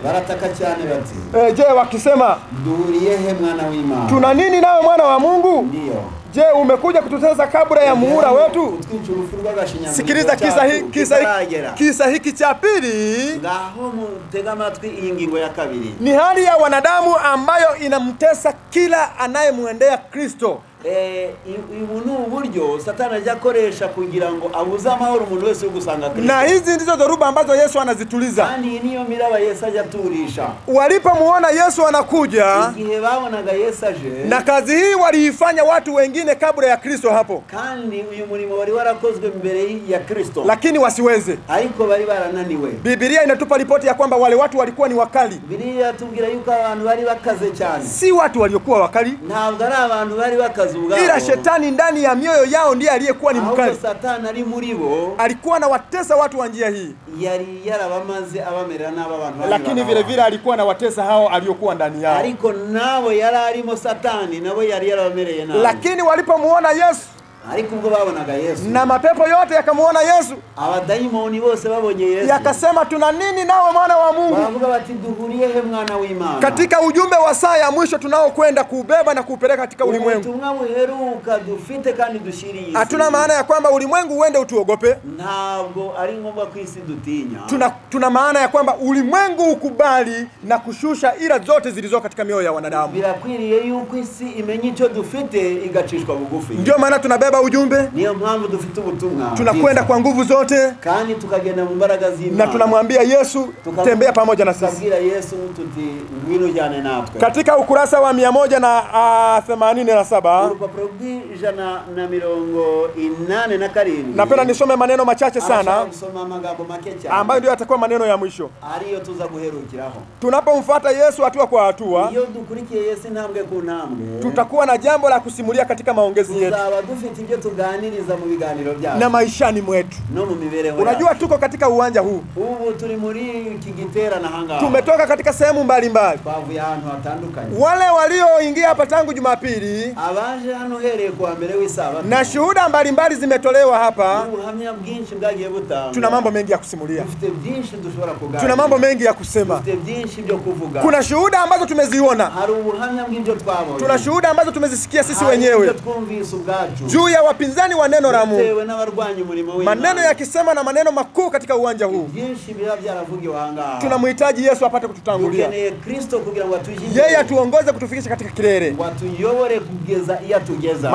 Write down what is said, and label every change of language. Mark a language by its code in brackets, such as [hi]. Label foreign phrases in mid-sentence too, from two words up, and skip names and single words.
[rw] barataka cyane bati, [sw] je, wakisema, [rw] duhuriye he mwana w'Imana? [sw] Tuna nini nawe mwana wa Mungu? Ndio. Je, umekuja kututesa kabla ya muhula wetu? Sikiliza kisa hiki cha pili. [rw] Ngaho mutega amatwi iyi ngingo ya kabiri. [sw] Ni hali ya wanadamu ambayo inamtesa kila anayemwendea Kristo. [rw] Ibu ni uburyo Satani ajya akoresha kugira ngo abuze amahoro umuntu wese ugusanga Kristo. [sw] Na hizi ndizo dhoruba ambazo Yesu anazituliza. [rw] Kandi niyo miraba Yesu ajya aturisha. [sw] Walipomuona Yesu anakuja, [rw] igihe babonaga Yesu aje, [sw] na kazi hii waliifanya watu wengine kabla ya Kristo hapo, [rw] kandi uyu murimo wari warakozwe mbere ya Kristo, [sw] lakini wasiweze, [rw] ariko bari barananiwe. [sw] Biblia inatupa ripoti ya kwamba wale watu walikuwa ni wakali. [rw] Biblia tubwira yuko abantu bari bakaze cyane. [sw] Si watu waliokuwa wakali, [rw] ntabwo ari abantu bari bakaze ubwabo, [sw] ila shetani ndani ya mioyo yao ndiye aliyekuwa ni mkali. [rw] Satani ari muri bo, [sw] alikuwa anawatesa watu wa njia hii, [rw] yari yarabamaze abamerera n'aba bantu, [sw] lakini vile vile alikuwa anawatesa hao aliokuwa ndani yao, [rw] ariko nabo yari arimo Satani, nabo yari yarabamereye nabo. [sw] Lakini walipomuona Yesu, [rw] ariko ubwo babonaga Yesu, [sw] na mapepo yote yakamuona Yesu, [rw] abadayimoni bose babonye Yesu, [sw] yakasema, tuna nini nawe mwana wa Mungu? [rw] Baravuga bati, duhuriye he mwana w'Imana? [sw] Katika ujumbe wa saa ya mwisho tunaokwenda kubeba na kupeleka katika ulimwengu, [rw] ubutumwa buheruka dufite kandi dushiriye. [sw] Hatuna maana ya kwamba ulimwengu uende utuogope, [rw] ntabwo ari ngombwa ku isi dutinya. [sw] Tuna maana ya kwamba ulimwengu ukubali na kushusha ila zote zilizo katika mioyo ya wanadamu. [rw] Birakwiriye yuko isi imenye icyo dufite igacishwa bugufi. [sw] Ndio maana tunabeba tumebeba ujumbe, [rw] niyo mpamvu dufite ubutumwa, [sw] tunakwenda kwa nguvu zote, [rw] kandi tukagenda mu mbaraga z'Imana, [sw] na tunamwambia Yesu tembea pamoja na sisi. [rw] Tukabwira Yesu tuti ngwino jane natwe. [sw] Katika ukurasa wa 187 [rw] urupapuro rw'ijana na 87 [sw] napenda nisome maneno machache sana [rw] gusoma amagambo make cyane [sw] ambayo ndio yatakuwa maneno ya mwisho. [rw] Ariyo tuza guherukiraho. [sw] Tunapomfuata Yesu hatua kwa hatua, [rw] iyo dukurikiye Yesu ntambwe ku ntambwe, [sw] tutakuwa na jambo la kusimulia katika maongezi yetu, [rw] tuzaba dufite ibyo tuganiriza mu biganiro byacu [sw] na maishani mwetu, [rw] no mu mibereho. [sw] Unajua tuko katika uwanja huu, [rw] ubu turi muri Kigitera na hanga, [sw] tumetoka katika sehemu mbalimbali, [rw] bavuye ahantu hatandukanye. [sw] Wale walioingia hapa tangu Jumapili, [rw] abaje hano hereye kwa mbere w'Isabato, [sw] na shuhuda mbalimbali zimetolewa hapa. [rw] ubuhamya bwinshi bwagiye butanga. [sw] Tuna mambo mengi ya kusimulia, [rw] dufite byinshi dushobora kuganira, [sw] tuna mambo mengi ya kusema, [rw] dufite byinshi byo kuvuga. [sw] Kuna shuhuda ambazo tumeziona, [rw] hari ubuhamya bw'ibyo twabonye, [sw] tuna shuhuda ambazo tumezisikia sisi [rw] hari [sw] wenyewe [rw] ibyo twumvise ubwacu [sw] juu ya wapinzani wa neno la Mungu, [rw] bitewe n'abarwanya umurimo w'Imana, [sw] maneno yakisema na maneno makuu katika uwanja huu. [rw] byinshi biba byaravugiwe ahangaha. [sw] Tunamhitaji Yesu apate kututangulia, [rw] dukeneye Kristo kugira ngo atujie, [sw] yeye atuongoze kutufikisha katika kilele, [rw] ngo atuyobore kugeza iyo atugeza.